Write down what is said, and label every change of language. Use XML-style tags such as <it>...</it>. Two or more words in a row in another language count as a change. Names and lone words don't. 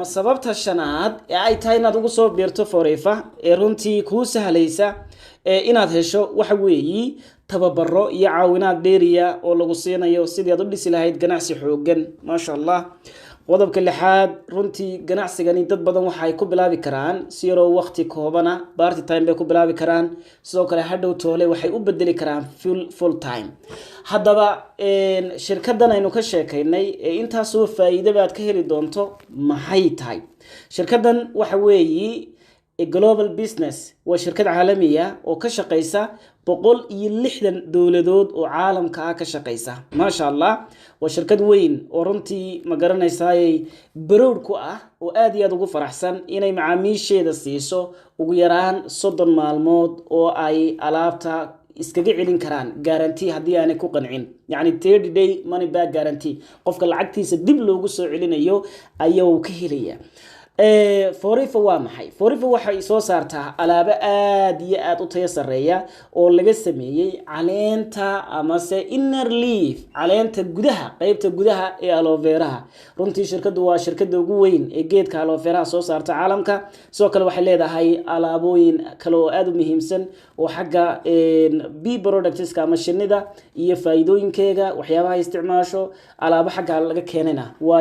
<so>sababta shanaad ee ay tahay inaad ugu soo biirto Forever runtii ku sahlaysa inaad hesho waxa weeyi tababaro iyo caawinaad dheeriya oo lagu siinayo sidii aad u dhisi lahayd ganacsi xoogan</so> <ar>ما شاء الله</ar> <so>qodobka lixaad runtii ganacsigani dad badan waxay ku bilaabi karaan si yar oo waqti koobana</so> <en>part time</en> <so>bay ku bilaabi karaan sidoo kale hadhow toole waxay u bedeli karaan</so> <en>full time</en> <so>haddaba shirkadan aynu ka sheekaynay intaas oo faa'iido baad ka heli doonto maxay tahay shirkadan waxa weeyi</so> <en>global business</en> <so>waa shirkad caalami ah oo ka shaqeysa 160 dawladood oo caalamka ah ka shaqeysa</so> <ar>ما شاء الله</ar> <so>waa shirkad weyn oo runtii ma garanaysaa barood ku ah oo aad iyo aad ugu faraxsan inay macaamiisheeda siiso ugu yaraan 30 maalmood oo ay alaabta iskaga celin karaan guarantee haddii aanay ku qancin yani</so> <en>30 day money back guarantee</en> <so>qofka lacagtiisa dib loogu soo celinayo ayuu ka helaya Forever waa maxay Forever waxay soo saartaa alaabo aad iyo aad u tayo sareeya oo laga sameeyay caleenta ama se</so> <en>inner leaf</en> <so>caleenta gudaha qaybta gudaha ee aloe vera runtii shirkadu waa shirkada ugu weyn ee geedka aloe vera soo saarta caalamka soo kale waxay leedahay alaabooyin kale oo aad u muhiimsan oo xagga</so> <en>bee products</en> <so>ama shinnida iyo faa'iidooyinkeega waxyaabaha isticmaasho alaabo xagga laga keenana waa</so>